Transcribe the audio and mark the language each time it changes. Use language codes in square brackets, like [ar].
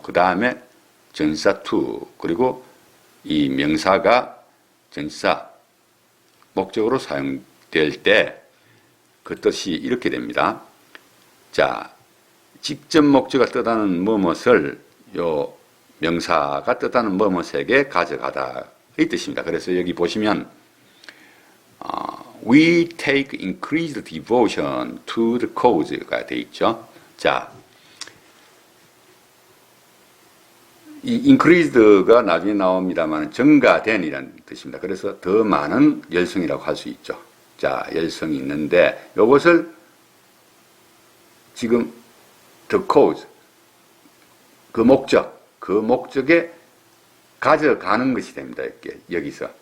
[ko] 그 다음에 전사 to, 그리고 이 명사가 전사 목적으로 사용될 때 그 뜻이 이렇게 됩니다. 자, 직접 목적어가 뜻하는 뭐뭇을 요 명사가 뜻하는 뭐뭇에게 가져가다 이 뜻입니다. 그래서 여기 보시면 [en] we take increased devotion to the cause [ko] 가 되어 있죠. 자, 이 increased가 나중에 나옵니다만 증가된이라는 뜻입니다. 그래서 더 많은 열성이라고 할 수 있죠. 자, 열성이 있는데 이것을 지금 [en] the cause, [ko] 그 목적에 가져가는 것이 됩니다. 이렇게 여기서.